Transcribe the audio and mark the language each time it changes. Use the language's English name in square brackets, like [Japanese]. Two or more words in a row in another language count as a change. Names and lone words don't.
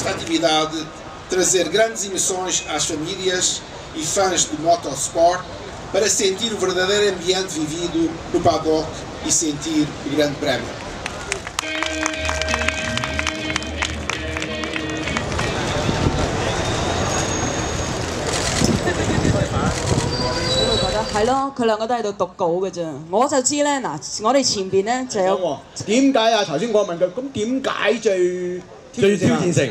[Portuguese] possibilidade de trazer grandes emoções às famílias e fãs de motorsport para sentir o verdadeiro ambiente vivido no paddock e sentir o Grande Prémio. [Cantonese] 係咯，佢兩個都喺度讀稿嘅啫。我就知咧，嗱，我哋前邊咧就有點解啊？頭先我問佢，咁點解最挑戰性？